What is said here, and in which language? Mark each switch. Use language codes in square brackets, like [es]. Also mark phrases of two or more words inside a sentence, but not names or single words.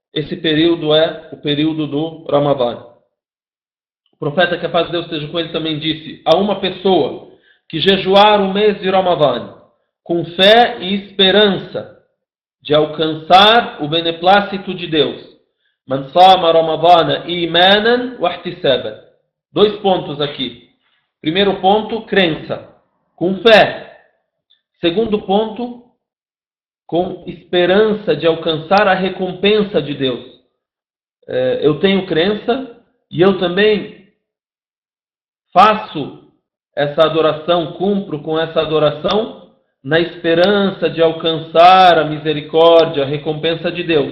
[pt] Esse período é o período do Ramadã. profeta, que a paz de Deus esteja com ele, também disse: a uma pessoa que jejuar o mês de Ramadã com fé e esperança de alcançar o beneplácito de Deus. [ar] من صام رمضان إيمانا واحتسابا. [pt] 2 pontos aqui. Primeiro ponto, crença, com fé. Segundo ponto, com esperança de alcançar a recompensa de Deus. Eu tenho crença e eu também faço essa adoração, cumpro com essa adoração na esperança de alcançar a misericórdia, a recompensa de Deus.